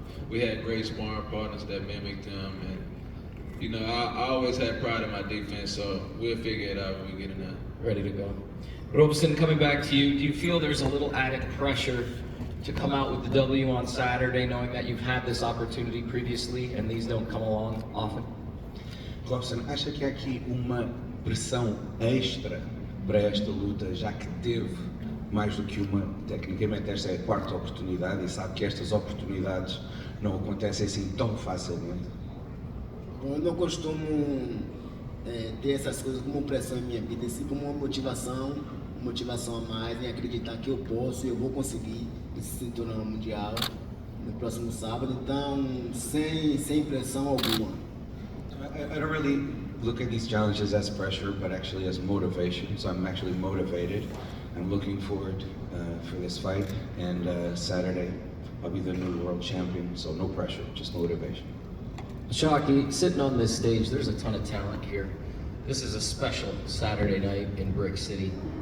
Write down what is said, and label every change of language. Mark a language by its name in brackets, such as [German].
[English] We had great sparring partners that mimicked him, and I always had pride in my defense, so we'll figure it out when we get in there. Ready to go. Robson, coming back to you, do you feel there's a little added pressure to come out with the W on Saturday, knowing that you've had this opportunity previously and these don't come along often? [Portuguese] Robson, acha que há aqui uma pressão extra para esta luta, já que teve mais do que uma? Tecnicamente esta é a 4ª oportunidade e sabe que estas oportunidades não acontecem assim tão facilmente. Bom, eu não costumo ter essas coisas como pressão em minha vida, assim como uma motivação a mais em acreditar que eu posso e eu vou conseguir esse cinturão mundial no próximo sábado, então sem pressão alguma. [English] I don't really look at these challenges as pressure, but actually as motivation. So I'm actually motivated. I'm looking forward for this fight, and Saturday I'll be the new world champion. So no pressure, just motivation. Shaki, sitting on this stage, there's a ton of talent here. This is a special Saturday night in Brick City.